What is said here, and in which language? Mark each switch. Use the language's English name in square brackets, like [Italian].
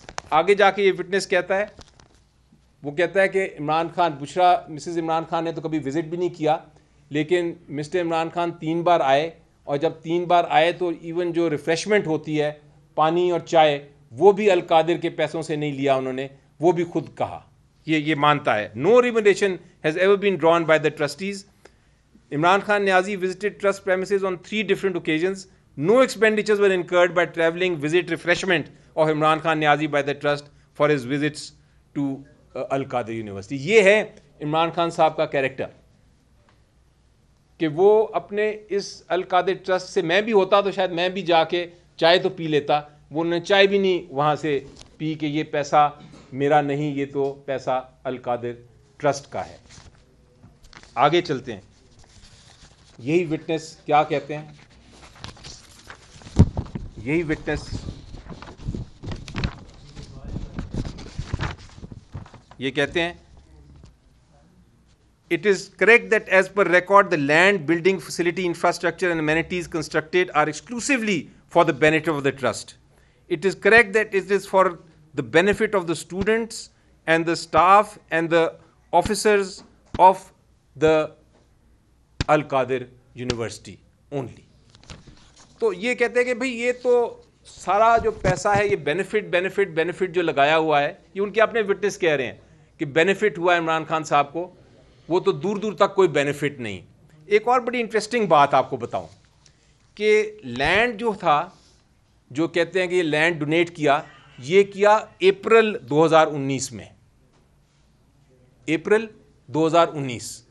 [Urdu] آگے جا کے یہ وٹنس کہتا ہے، وہ کہتا ہے کہ عمران خان، بشرا مسز عمران خان نے تو کبھی وزٹ بھی نہیں کیا، لیکن مسٹر عمران خان 3 بار آئے، اور جب 3 بار آئے تو ایون جو ریفریشمنٹ ہوتی ہے، پانی اور چائے، وہ بھی القادر کے پیسوں سے نہیں لیا انہوں نے، وہ بھی خود کہا، یہ مانتا ہے۔ [English] No remuneration has ever been drawn by the trustees. [Urdu] Imran Khan Niazi [English] visited trust premises on 3 different occasions. No expenditures were incurred by travelling visit refreshment of Imran Khan Niazi by the trust for his visits to Al-Qadir University. [Urdu] یہ ہے عمران خان صاحب کا character, کہ وہ اپنے اس القادر trust سے، میں بھی ہوتا تو شاید میں بھی جا کے چائے تو پی لیتا، وہ انہوں نے چائے بھی نہیں وہاں سے پی کہ یہ پیسہ میرا نہیں، یہ تو پیسہ القادر ٹرسٹ کا ہے۔ آگے چلتے ہیں، یہی وٹنس کیا کہتے ہیں، یہی وٹنس یہ کہتے ہیں [English] it is correct that as per record the land, building, facility, infrastructure and amenities constructed are exclusively for the benefit of the trust. It is correct that it is for the benefit of the students and the staff and the officers of the Al-Qadir University only. [Urdu] تو یہ کہتے ہیں کہ بھئی یہ تو سارا جو پیسہ ہے یہ بینیفٹ جو لگایا ہوا ہے یہ ان کے اپنے وٹنس کہہ رہے ہیں کہ بینیفٹ ہوا ہے عمران خان صاحب کو, وہ تو دور دور تک کوئی بینیفٹ نہیں. ایک اور بڑی انٹرسٹنگ بات آپ کو بتاؤں کہ لینڈ جو تھا, جو کہتے ہیں کہ یہ لینڈ ڈونیٹ کیا, یہ کیا اپریل 2019 میں, اپریل 2019.